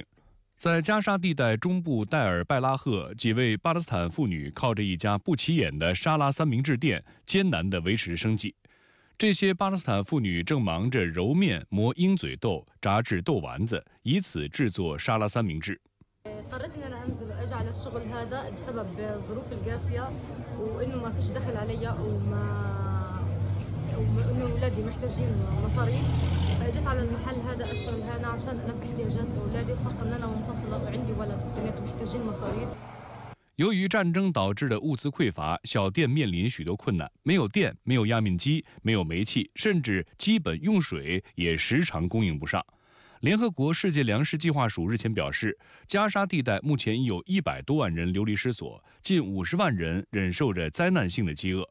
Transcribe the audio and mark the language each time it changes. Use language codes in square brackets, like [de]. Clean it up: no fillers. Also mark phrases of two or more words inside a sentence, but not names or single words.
[zh] 在加沙地带中部戴尔拜拉赫，几位巴勒斯坦妇女靠着一家不起眼的沙拉三明治店，艰难地维持生计。这些巴勒斯坦妇女正忙着揉面、磨鹰嘴豆、炸制豆丸子，以此制作沙拉三明治。 [ar] وإنه أولادي محتاجين مصاريف فأجيت على المحل هذا أشتغل هنا عشان ألبي احتياجات أولادي وخاصة أن أنا منفصلة وعندي ولد بنات محتاجين مصاريف。 [zh] 由于战争导致的物资匮乏，小店面临许多困难，没有电，没有压面机，没有煤气，甚至基本用水也时常供应不上。联合国世界粮食计划署日前表示，加沙地带目前已有100多万人流离失所，近50万人忍受着灾难性的饥饿。